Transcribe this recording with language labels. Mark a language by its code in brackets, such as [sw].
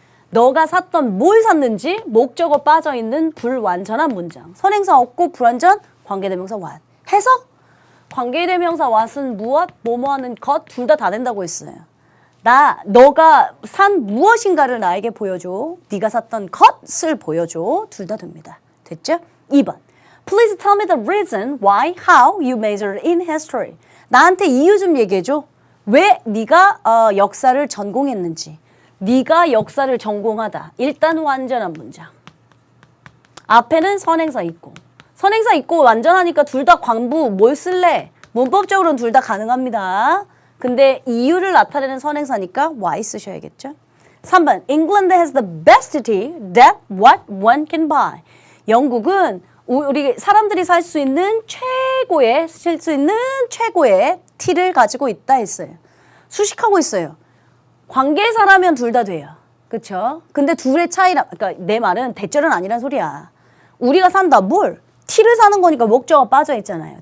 [ko] 너가 샀던 뭘 샀는지 목적어 빠져있는 불완전한 문장. 선행사 없고 불완전 관계대명사 what. 해석? 관계대명사 what은 무엇, 뭐뭐하는 것 둘 다 된다고 했어요. 너가 산 무엇인가를 나에게 보여줘. 네가 샀던 것을 보여줘. 둘 다 됩니다. 됐죠? 2번. [en] Please tell me the reason why, how you majored in history. [ko] 나한테 이유 좀 얘기해줘. 왜 네가 역사를 전공했는지. 네가 역사를 전공하다. 일단 완전한 문장. 앞에는 선행사 있고. 선행사 있고 완전하니까 둘 다 관부 뭘 쓸래? 문법적으로는 둘 다 가능합니다. 근데 이유를 나타내는 선행사니까 why 쓰셔야겠죠? 3번. [en] England has the best tea that what one can buy. [ko] 영국은 우리 사람들이 살 수 있는 쓸 수 있는 최고의 t를 가지고 있다 했어요. 수식하고 있어요. 관계사라면 둘 다 돼요. 그쵸? 근데 둘의 차이라, 그러니까 내 말은 대절은 아니란 소리야. 우리가 산다, 뭘? t를 사는 거니까 목적어가 빠져 있잖아요.